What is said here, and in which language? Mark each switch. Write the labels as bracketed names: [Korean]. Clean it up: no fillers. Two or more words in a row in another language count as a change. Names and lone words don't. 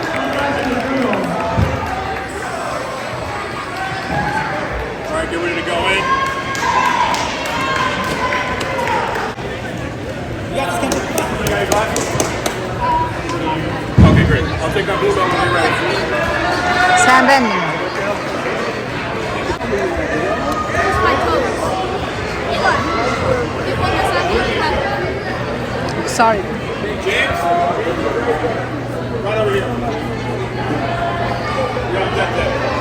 [English] All right, get ready to go in. Okay, great. I'll take that blue belt when you're ready. [Mongolian] Сайн байна уу? [English] Sorry. James, right over here. You're on deck there.